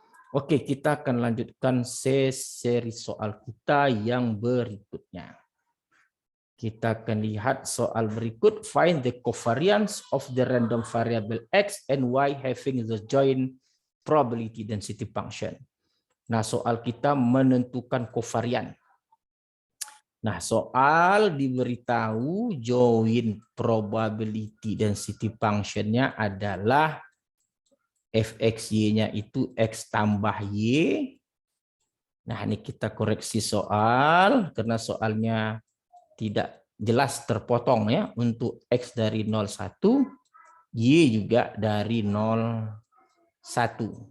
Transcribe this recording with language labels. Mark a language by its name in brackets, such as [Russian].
[Indonesian] Oke, kita akan lanjutkan seri soal kita yang berikutnya. Kita akan lihat soal berikut. [English] Find the covariance of the random variable x and y having the joint probability density function. [Indonesian] Nah, soal kita menentukan kovarian. Nah, soal diberitahu [English] joint probability density function- [Indonesian] nya adalah fxy-nya itu x tambah y. Nah, ini kita koreksi soal karena soalnya tidak jelas terpotong ya untuk x dari 0,1, y juga dari 0,1.